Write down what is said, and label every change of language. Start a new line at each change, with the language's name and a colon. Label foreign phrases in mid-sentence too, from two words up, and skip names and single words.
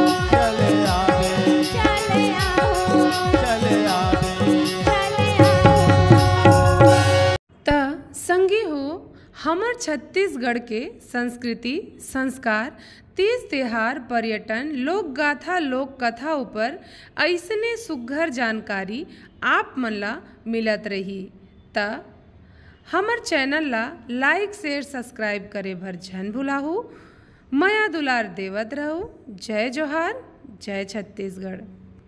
Chhattisgarhi: चले आवे चले आओ चले आवे चले आओ। त संगी हो हमर छत्तीसगढ़ के संस्कृति संस्कार तीज त्योहार पर्यटन लोक गाथा लोक कथा ऊपर ऐसने सुघर जानकारी आप मन ला मिलत रही। त हमर चैनल ला
English: like share subscribe
Chhattisgarhi: करे भर झन भुलाहू। माया दुलार देवत रहू। जय जोहार जय छत्तीसगढ़।